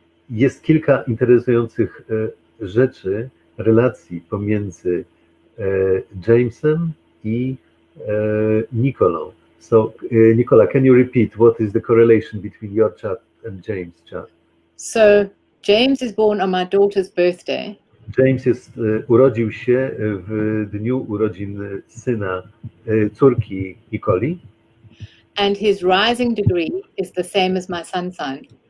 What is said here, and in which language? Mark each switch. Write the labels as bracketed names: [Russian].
[Polish] Jest kilka interesujących rzeczy, relacji pomiędzy Jamesem i Nicolą. [English] So, Nicola, can you repeat what is the correlation between your chart and James' chart? So James is born on my daughter's birthday. [Polish] James urodził się w dniu urodzin syna, córki Nicoli, [English] And his rising degree is the same as my sun sign.